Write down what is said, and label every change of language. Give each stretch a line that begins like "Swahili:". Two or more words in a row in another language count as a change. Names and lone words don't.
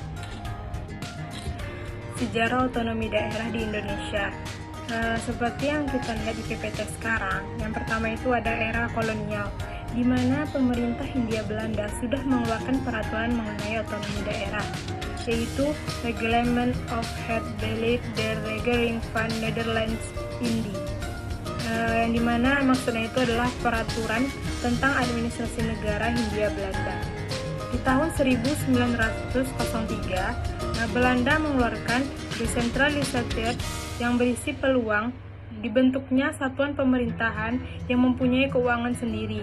Indonesian: Sejarah otonomi daerah di Indonesia, seperti yang kita lihat di PPT sekarang, yang pertama itu ada era kolonial, di mana pemerintah Hindia Belanda sudah mengeluarkan peraturan mengenai otonomi daerah, yaitu Reglement of het Beleid der Regering van Nederlands-Indië, yang dimana maksudnya itu adalah peraturan tentang administrasi negara Hindia Belanda. Di tahun 1903, Belanda mengeluarkan desentralisatie yang berisi peluang dibentuknya satuan pemerintahan yang mempunyai keuangan sendiri.